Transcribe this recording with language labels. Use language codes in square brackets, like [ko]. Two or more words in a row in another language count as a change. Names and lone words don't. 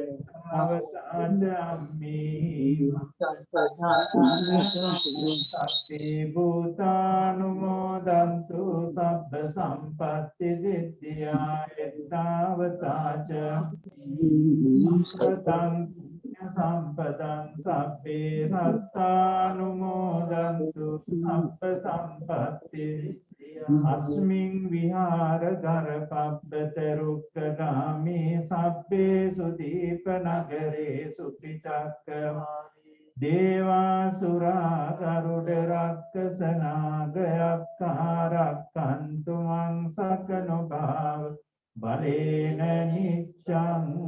[pi] අවතාජම්මි සබ්බේ භූතානුමෝදන්තු සබ්බ සම්පත්ති සිද්ධියා. එත්තාවතාච සතං සම්පදං සබ්බේ සත්තානුමෝදන්තු සබ්බ සම්පත්ති. අස්මින් විහාර ගරපබ්බත රුක්ඛගාමී සබ්බේ සුදීප නගරේ සුපිටක්ක දේවාසුරා ගරුඩ රක්ඛස නාගයක්ඛාරක්ඛන්තු මං සකනුභාව බලේන නිච්ඡං.